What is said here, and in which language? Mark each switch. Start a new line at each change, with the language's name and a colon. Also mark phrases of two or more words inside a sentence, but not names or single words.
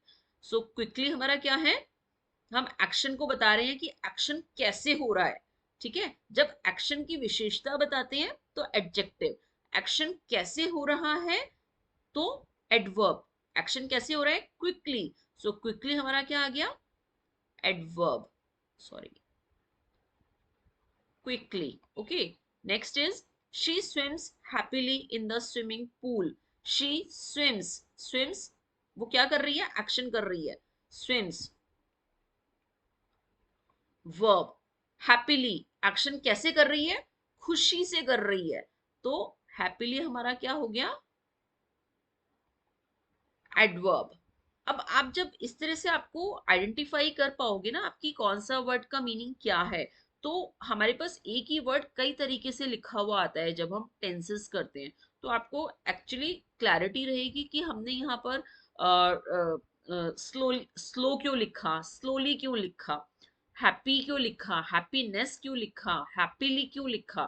English: so quickly
Hindi: हमारा क्या है? हम एक्शन को बता रहे हैं कि एक्शन कैसे हो रहा है। ठीक है, जब एक्शन की विशेषता बताते हैं तो एडजेक्टिव, एक्शन कैसे हो रहा है तो एडवर्ब, एक्शन कैसे हो रहा है? क्विकली,
English: so quickly
Hindi: हमारा क्या आ गया?
English: adverb, sorry, quickly. Okay. Next is, she swims happily in the swimming pool. She swims. Swims
Hindi: वो क्या कर रही है? एक्शन कर रही है।
English: Swims verb.
Hindi: Happily एक्शन कैसे कर रही है? खुशी से कर रही है, तो happily हमारा क्या हो गया? एडवर्ब। अब आप जब इस तरह से आपको आइडेंटिफाई कर पाओगे ना आपकी कौन सा वर्ड का मीनिंग क्या है, तो हमारे पास एक ही वर्ड कई तरीके से लिखा हुआ आता है जब हम टेंसेस करते हैं, तो आपको
English: actually clarity
Hindi: रहेगी कि हमने यहाँ पर
English: slow slow
Hindi: क्यों लिखा, स्लोली क्यों लिखा, हैप्पी क्यों लिखा, हैप्पीनेस क्यों लिखा, हैप्पीली क्यों लिखा।